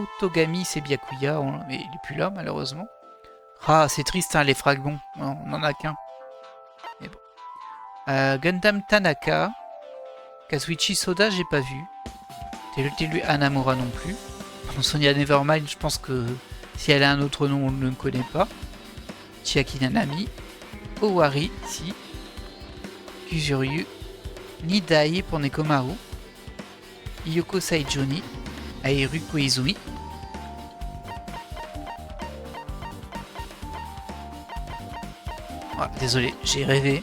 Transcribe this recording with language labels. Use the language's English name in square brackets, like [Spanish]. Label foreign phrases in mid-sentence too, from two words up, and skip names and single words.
[French] Togami, c'est Byakuya, mais il est plus là, malheureusement. Ah, c'est triste, hein, les fragments. On n'en a qu'un. Mais bon. Gundam Tanaka. Kazuichi Soda, j'ai pas vu. Telutelu Hanamura non plus. Sonia Nevermind, je pense que si elle a un autre nom, on ne le connaît pas. Chiaki Nanami. Owari, si. Kuzuryu. Nidai pour Nekomaru. Yoko Saijoni. Aeru Koizumi. Désolé, j'ai rêvé.